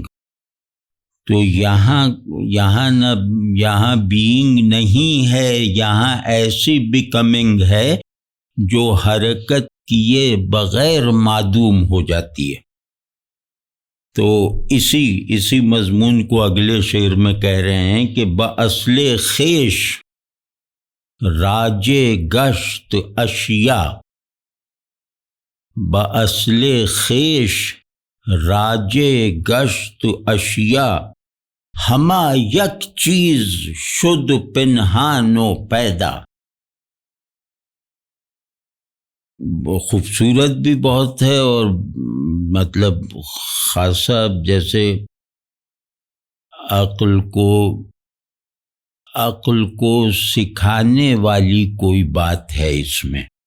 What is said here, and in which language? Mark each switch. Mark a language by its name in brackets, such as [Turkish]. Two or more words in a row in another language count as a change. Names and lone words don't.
[Urdu] تو یہاں بینگ نہیں ہے، یہاں ایسی بیکمنگ ہے جو حرکت کیے بغیر معدوم ہو جاتی ہے۔ تو اسی مضمون کو اگلے شعر میں کہہ رہے ہیں کہ [Persian] بأصل خویش راج گشت اشیاء، بأصل خویش راج گشت اشیاء، ہما یک چیز شد پنہان و پیدا۔ [Urdu] خوبصورت بھی بہت ہے، اور مطلب خاصا جیسے عقل کو سکھانے والی کوئی بات ہے اس میں۔